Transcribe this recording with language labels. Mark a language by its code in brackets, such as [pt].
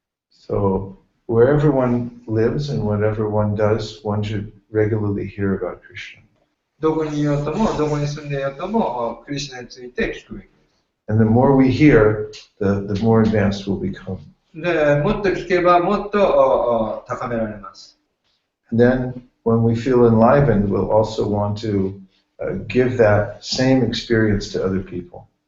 [en] So wherever one lives and whatever one does, one should regularly hear about Krishna. [ja] どこにいようとも、どこに住んでいようとも、クリシュナについて聞くべきです。 [en] And the more we hear, the more advanced we'll become. [ja] で、もっと聞けばもっと高められます。 [en] And then when we feel enlivened, we'll also want to give that same experience to other people.